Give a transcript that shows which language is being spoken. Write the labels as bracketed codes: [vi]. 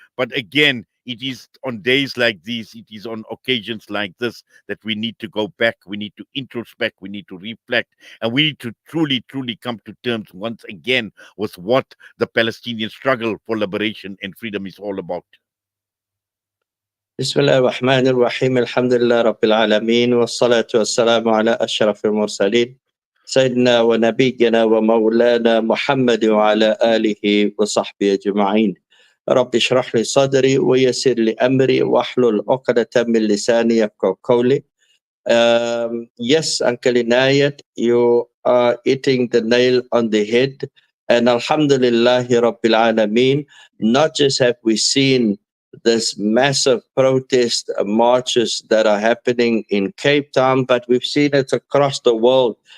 [en] But again, it is on days like these, it is on occasions like this that we need to go back, we need to introspect, we need to reflect, and we need to truly, truly come to terms once again with what the Palestinian struggle for liberation and freedom is all about. [ar] بسم الله الرحمن الرحيم الحمد لله رب العالمين والصلاة والسلام على أشرف المرسلين سيدنا ونبينا ومولانا محمد وعلى آله وصحبه أجمعين رب اشرح لي صدري ويسر لي أمري واحلل عقدة من لساني يفقهوا قولي. [en] Yes, Uncle Inayat, you are hitting the nail on the head. And Alhamdulillah Rabbil Alameen, not just have we seen this massive protest marches that are happening in Cape Town, but we've seen it across the world.